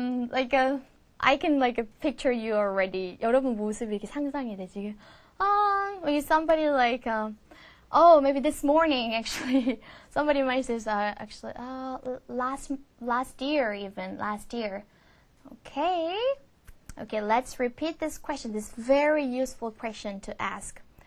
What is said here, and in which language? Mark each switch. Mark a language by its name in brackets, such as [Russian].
[English] Like I can like picture you already. [Korean] 여러분 모습이 이렇게 상상이 돼 지금. [English] Maybe somebody like oh, maybe this morning actually. Somebody might say actually last year even last year. Okay. Okay, let's repeat this question. This very useful question to ask.